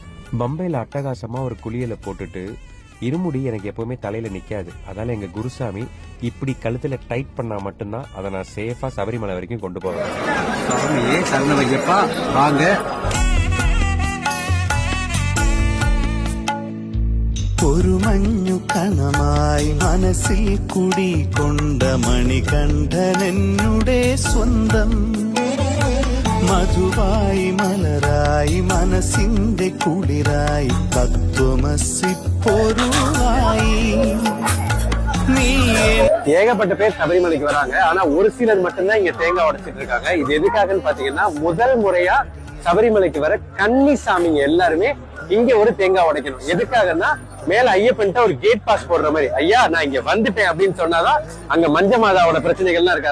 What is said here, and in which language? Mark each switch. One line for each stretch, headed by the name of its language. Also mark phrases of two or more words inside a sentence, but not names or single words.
Tamil: பம்பையில் அட்டகாசமா ஒரு குளியலை போட்டுட்டு இருமுடி எனக்கு எப்பவுமே தலையில நிக்காது. அதனால எங்க குருசாமி இப்படி கழுத்துல டைட் பண்ணா மட்டும்தான் அதை நான் சேஃபா சபரிமலை வரைக்கும் கொண்டு போவேன். சாமியே சரணமையப்பா வாங்க.
Malayalam: ഒരു മഞ്ഞു കണമായി മനസ്സിൽ കുടികൊണ്ട മണികണ്ഠനെന്നുടെ സ്വന്തം മധുവായി മലരായി മനസ്സിന്റെ കുളിരായി തത്വമസി പൊരുളായി.
Tamil: ஏகப்பட்ட பேர் சபரிமலைக்கு வராங்க. ஆனா ஒரு சிலர் மட்டும்தான் இங்க தேங்காய் உடைச்சிட்டு இருக்காங்க. இது எதுக்காகன்னு பாத்தீங்கன்னா, முதல் முறையா சபரிமலைக்கு வர கன்னிசாமிங்க எல்லாருமே இங்க ஒரு தேங்காய் உடைக்கணும். எதுக்காகன்னா, மேல ஐயப்பன்ட்ட ஒரு
English: gate pass
Tamil: போடுற மாதிரி, ஐயா நான் இங்க வந்துட்டேன் அப்படின்னு சொன்னாதான் அங்க மஞ்ச மாதாவோட பிரச்சனைகள்லாம் இருக்கு.